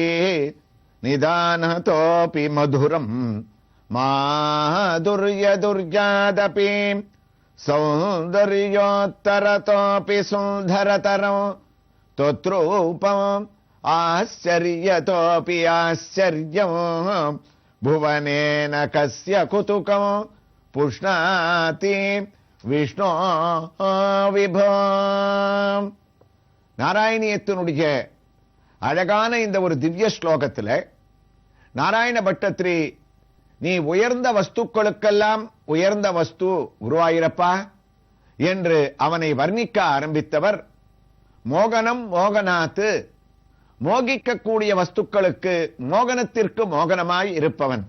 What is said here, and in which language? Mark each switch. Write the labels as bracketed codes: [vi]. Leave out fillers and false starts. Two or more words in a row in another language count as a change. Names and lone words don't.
[sa] निदानतोऽपि मधुरं माधुर्यदुर्यादपि सौन्दर्योत्तरतोऽपि सुन्दरतरं त्वत्रूपम् आश्चर्यतोऽपि आश्चर्यं भुवनेन कस्य कुतुकं पुष्णाति विष्णो विभो. [ta] நாராயணியத்தினுடைய அழகான இந்த ஒரு திவ்ய ஸ்லோகத்தில் நாராயண பட்டத்திரி நீ உயர்ந்த வஸ்துக்களுக்கெல்லாம் உயர்ந்த வஸ்து குருவாயூரப்பா என்று அவனை வர்ணிக்க ஆரம்பித்தவர் மோகனம் மோகனாத்து மோகிக்கக்கூடிய வஸ்துக்களுக்கு மோகனத்திற்கு மோகனமாய் இருப்பவன்.